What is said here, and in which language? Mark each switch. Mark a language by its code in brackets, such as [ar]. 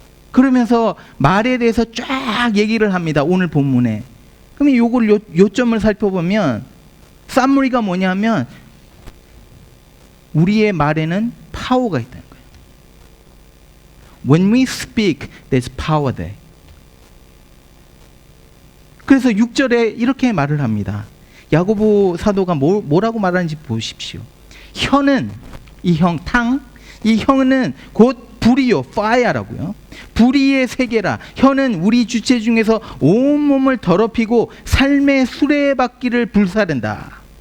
[ko] 그러면서 말에 대해서 쫙 얘기를 합니다, 오늘 본문에. 그러면 요점을 살펴보면 쌈무리가 뭐냐면 우리의 말에는 파워가 있다는 거예요. [en] When we speak, there's power there. [ko] 그래서 6절에 이렇게 말을 합니다. 야고보 사도가 뭐라고 말하는지 보십시오. 혀는, 이 형은 곧 불이요, fire라고요. 불의의 세계라. 혀는 우리 주체 중에서 온몸을 더럽히고 삶의 수레바퀴를 불사른다.